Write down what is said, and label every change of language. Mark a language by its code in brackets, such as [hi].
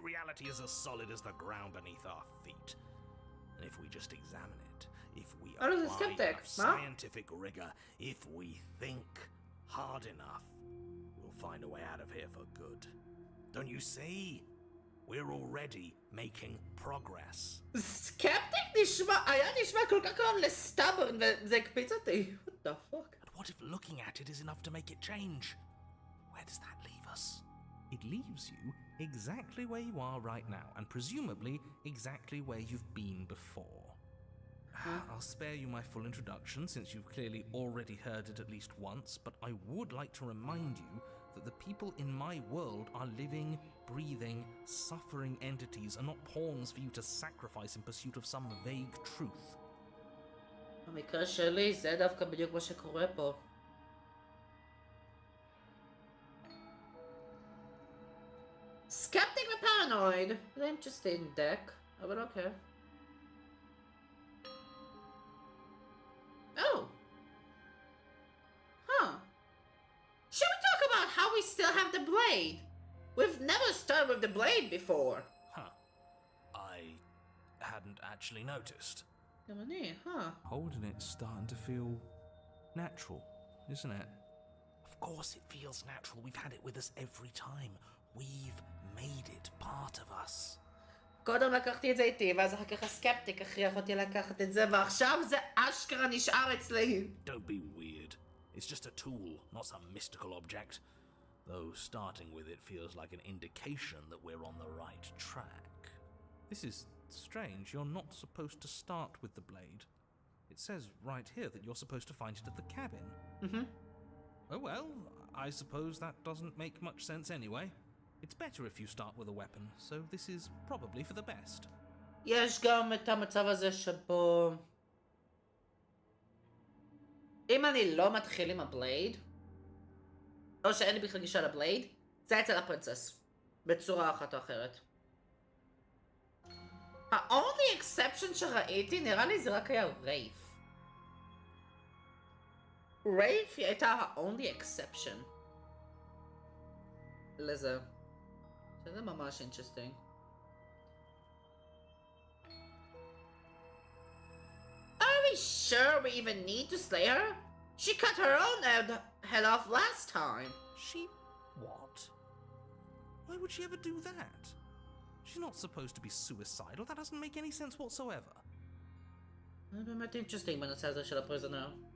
[en] Reality is as solid as the ground beneath our feet. And if we just examine it, if we I was a apply skeptic, enough huh? scientific rigor, if we think hard enough, we'll find a way out of here for good. Don't you see? We're already making progress. [he] סקפטיק היה נשמע כל כך קרוב לסטאברן וזה הקפיץ אותי. [en] What the fuck? But what if looking at it is enough to make it change? Where does that leave us? It leaves you exactly where you are right now, and presumably exactly where you've been before. I'll spare you my full introduction since you've clearly already heard it at least once, but I would like to remind you that the people in my world are living, breathing, suffering entities and not pawns for you to sacrifice in pursuit of some vague truth. [he] במקרה שלי זה דווקא בדיוק מה שקורה פה. סקפטיק ופרנואיד. זה [en] interesting deck, [he] אבל אוקיי. [en] Oh. Huh. Should we talk about how we still have the blade? We've never started with the blade before. Huh. I hadn't actually noticed. [he] גם אני, huh? [en] Holding it's starting to feel natural, isn't it? Of course it feels natural. We've had it with us every time. We've made it part of us. [he] קודם לקחתי את זה איתי, ואז אחר כך הסקפטיק הכריח אותי לקחת את זה, ועכשיו זה אשכרה נשאר אצלי. [en] Don't be weird. It's just a tool, not some mystical object. Though starting with it feels like an indication that we're on the right track. This is strange. You're not supposed to start with the blade. It says right here that you're supposed to find it at the cabin. Mm-hmm. Oh well, I suppose that doesn't make much sense anyway. It's better if you start with a weapon, so this is probably for the best. [he] יש גם את המצב הזה שבו... אם אני לא מתחיל עם הבלייד, או שאין לי בכלל גישה לבלייד, זה אצל הפרינצס. בצורה אחת או אחרת. ה- [en] only exception [he] שראיתי, נראה לי זה רק היה רייף. רייף היא הייתה ה- [en] only exception. [he] לזה. שזה ממש interesting. [en] Are we sure we even need to slay her? She cut her own head off last time. She... what? Why would she ever do that? She's not supposed to be suicidal. That doesn't make any sense whatsoever. [he] זה באמת interesting בנושא הזה של הפריזונר.